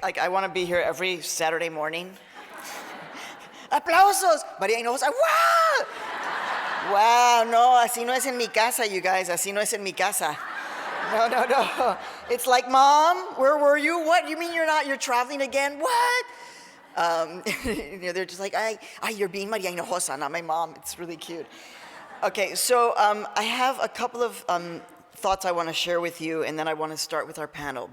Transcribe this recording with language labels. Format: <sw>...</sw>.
<en>Like, I want to be here every Saturday morning.</en> <es>¡Aplausos! María Hinojosa, ¡wow! Wow, no, así no es en mi casa,</es> <en>you guys.</en> <es>Así no es en mi casa. No.</es> <en>It's like, Mom, where were you? What? You mean you're traveling again? What? They're just like, you're being María Hinojosa, not my mom. It's really cute. Okay, so I have a couple of thoughts I want to share with you, and then I want to start with our panel.</en>